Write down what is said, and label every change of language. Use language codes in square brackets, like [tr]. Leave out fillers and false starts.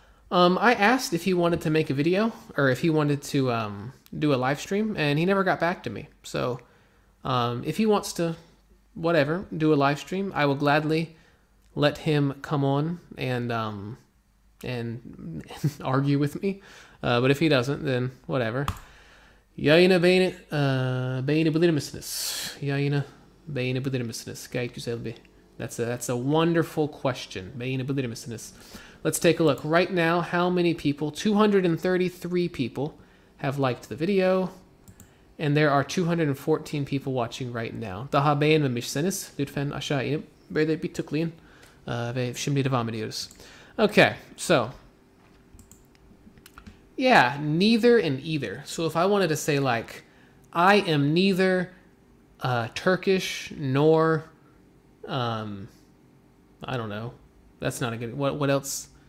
[en] I asked if he wanted to make a video, or if he wanted to do a live stream, and he never got back to me. So if he wants to, do a live stream, I will gladly let him come on and and argue with me. But if he doesn't, then whatever. [tr] Yayına beğenebilir misiniz? Yayına beğenebilir misiniz? Gayet güzel bir. [en] That's a wonderful question. [tr] Beğenebilir misiniz? [en] Let's take a look. Right now, how many people? 233 people have liked the video. And there are 214 people watching right now. [tr] Daha beğenmemişseniz lütfen aşağı inip böyle bir tıklayın. Ve şimdi devam ediyoruz. [en] Okay, so yeah, neither and either. So if I wanted to say like, I am neither Turkish nor, I don't know. That's not a good. What else?